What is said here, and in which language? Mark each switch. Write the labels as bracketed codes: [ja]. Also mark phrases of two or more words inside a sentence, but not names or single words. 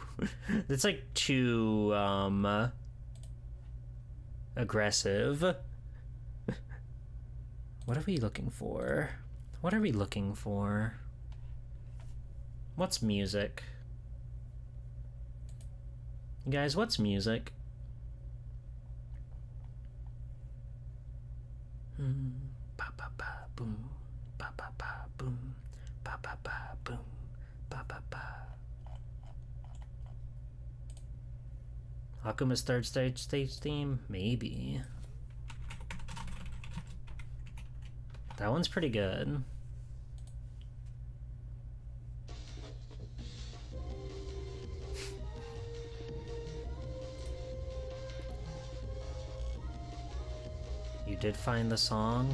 [en] it's like too, aggressive. What are we looking for? What are we looking for? What's music? You guys, what's music? Ba ba ba boom. Ba ba ba boom. Ba ba ba boom. Ba ba ba. Akuma's third stage theme? Maybe. That one's pretty good. You did find the song?